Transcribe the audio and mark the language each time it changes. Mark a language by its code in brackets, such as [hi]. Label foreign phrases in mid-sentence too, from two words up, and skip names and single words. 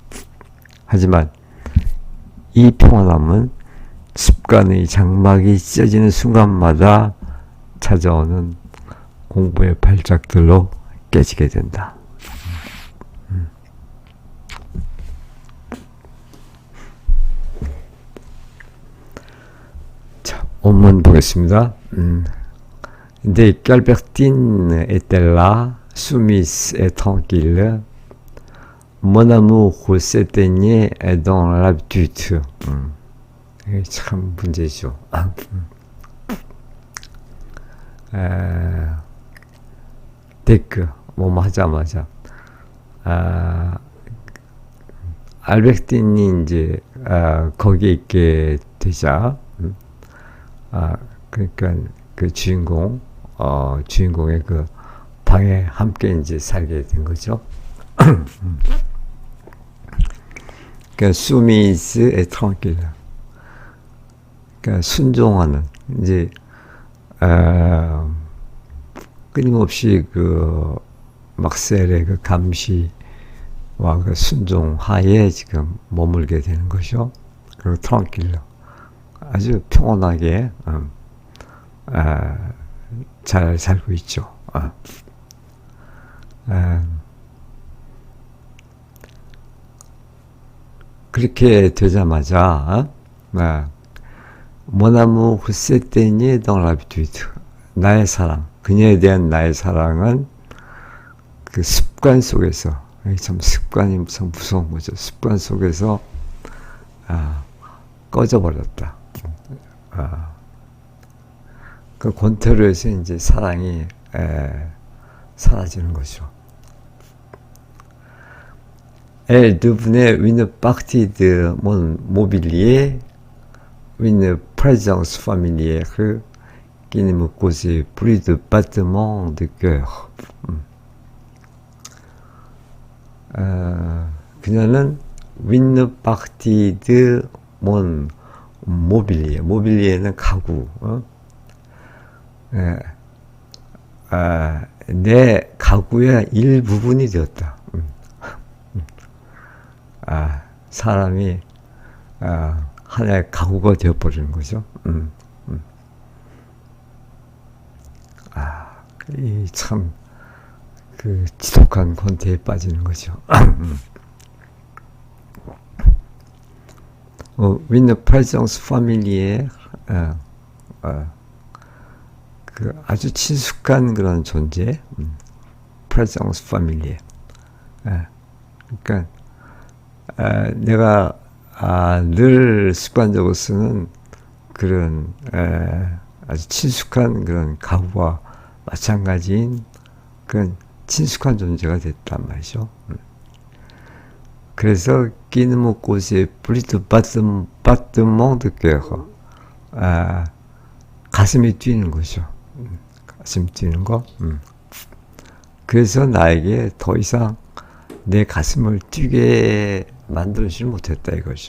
[ko] 하지만 이 평안함은 습관의 장막이 찢어지는 순간마다 찾아오는 공부의 발작들로 깨지게 된다. 자, 원문 보겠습니다. [fr] Dès qu'Albertine était là, soumise et tranquille, mon amour s'éteignait dans l'habitude. [ko] 이게 참 문제죠. 데크 뭐뭐 하자마자 알베르틴이 이제 거기에 있게 되자 그러니까 그 주인공의 그 방에 함께 이제 살게 된 거죠. [fr] 그러니까 soumise et tranquille. [ko] 그러니까 순종하는 이제 끊임없이 그 막셀의 그 감시와 그 순종하에 지금 머물게 되는 것이죠. 그리고 트랑킬러 아주 평온하게 잘 살고 있죠. 그렇게 되자마자 [fr] Mon amour s'éteignait dans l'habitude. [ko] 나의 사랑, 그녀에 대한 나의 사랑은 그 습관 속에서, 참 습관이 참 무서운 거죠. 습관 속에서 꺼져버렸다. 그 권태로 해서 이제 사랑이 사라지는 거죠. [fr] Elle devenait une partie de mon mobilier, une présence familière qui ne me causait plus de battements de cœur. 그녀는 une partie de mon mobilier. [ko] 모빌리에는 가구. 내 가구의 일부분이 되었다. 사람이 하나의 가구가 되어버리는 거죠. 이 참 그 지독한 권태에 빠지는 거죠. [fr] Une présence familière, [ko] 그 아주 친숙한 그런 존재, [fr] présence familière. [ko] 그러니까 내가 늘 습관적으로 쓰는 그런 아주 친숙한 그런 가구와 마찬가지인 그런 친숙한 존재가 됐단 말이죠. [fr] 그래서 qui ne me causait plus de battement de cœur. [ko] 가슴이 뛰는 거죠. 가슴 뛰는 거. 그래서 나에게 더 이상 내 가슴을 뛰게 만들어주지 못했다 이거죠.